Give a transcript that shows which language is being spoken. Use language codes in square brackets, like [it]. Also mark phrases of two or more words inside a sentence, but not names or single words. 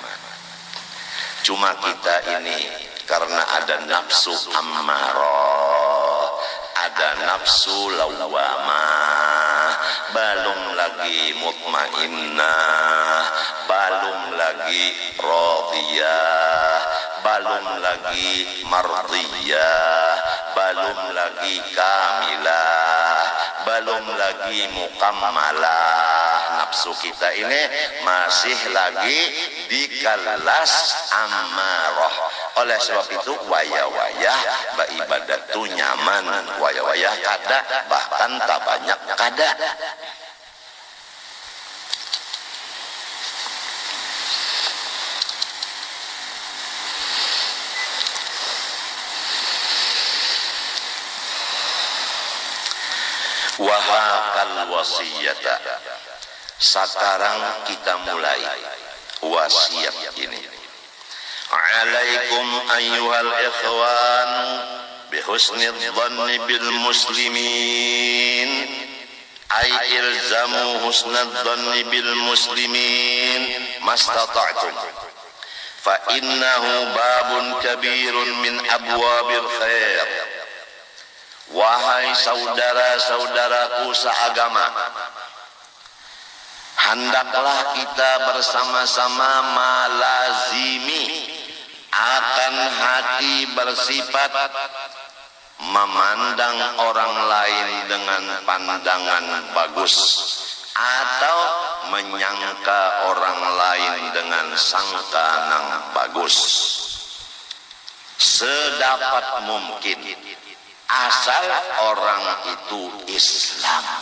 [id] Cuma kita ini karena ada nafsu ammarah, ada nafsu lawamah, belum lagi mutmainnah, belum lagi radiyah, belum lagi mardiyah, belum lagi kamilah, belum lagi mukammalah. Nafsu kita ini masih lagi di kelas ammarah. [bjn] Oleh sebab itu wayah-wayah beribadat tu nyaman, wayah-wayah kada, bahkan tak banyak kada. Wahakal wasiyata. [id] Sekarang kita mulai wasiat ini. [ar] عليكم أيها الإخوان بحسن الظن بالمسلمين، أي الزموا حسن الظن بالمسلمين ما استطعتم، فإنه باب كبير من أبواب الخير. [id] Wahai saudara-saudaraku seagama, hendaklah kita bersama-sama melazimi akan hati bersifat memandang orang lain dengan pandangan bagus, atau menyangka orang lain dengan sangka yang bagus, sedapat mungkin, asal orang itu Islam.